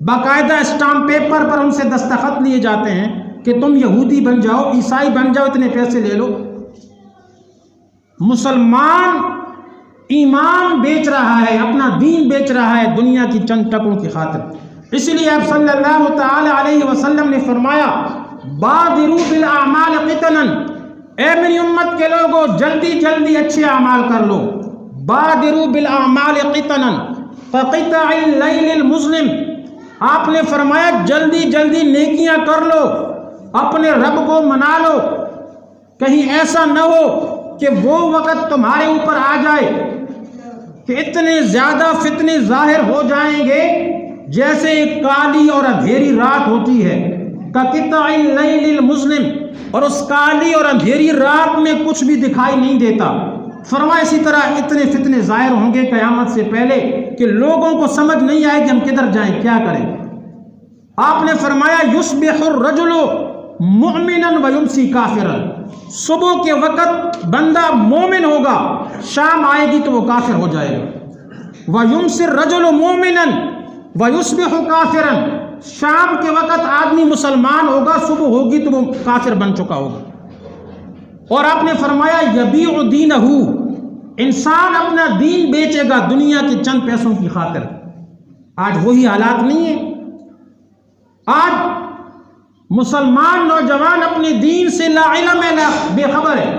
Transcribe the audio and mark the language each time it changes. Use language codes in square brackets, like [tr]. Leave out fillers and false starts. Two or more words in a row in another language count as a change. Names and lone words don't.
[hi] बाकायदा स्टाम्प पेपर पर उनसे दस्तखत लिए जाते हैं कि तुम यहूदी बन जाओ, ईसाई बन जाओ, इतने पैसे ले लो। मुसलमान ईमान बेच रहा है, अपना दीन बेच रहा है दुनिया की चंद टकों की खातिर। इसलिए आप सल्लल्लाहु ताला अलैहि वसल्लम ने फरमाया, [ar] بادروا بالأعمال فتنا, [hi] ए मेरी उम्मत के लोगों जल्दी जल्दी अच्छे अमाल कर लो। [ar] بادروا بالأعمال فتنا قطع الليل المظلم, [hi] आपने फरमाया जल्दी जल्दी नेकियां कर लो, अपने रब को मना लो। कहीं ऐसा न हो कि वो वक़्त तुम्हारे ऊपर आ जाए कि इतने ज़्यादा फितने जाहिर हो जाएंगे जैसे एक काली और अंधेरी रात होती है, [ar] كقطع الليل المظلم, [hi] और उस काली और अंधेरी रात में कुछ भी दिखाई नहीं देता। फरमाया इसी तरह इतने फितने जाहिर होंगे क़यामत से पहले कि लोगों को समझ नहीं आए कि हम किधर जाएं, क्या करें। [ar] आपने फरमाया يصبح الرجل مؤمنا ويمسي كافرا, [hi] सुबह के वक़्त बंदा मोमिन होगा, शाम आएगी तो वो काफिर हो जाएगा। [ar] ويمسي الرجل مؤمنا ويصبح كافرا, [hi] शाम के वक़्त आदमी मुसलमान होगा, सुबह होगी तो वो काफिर बन चुका होगा। और आपने फरमाया [ar] يبيع دينه, [hi] इंसान अपना दीन बेचेगा दुनिया के चंद पैसों की खातिर। आज वही हालात नहीं है। आज मुसलमान नौजवान अपने दीन से ला इल्म है, ला बेखबर है।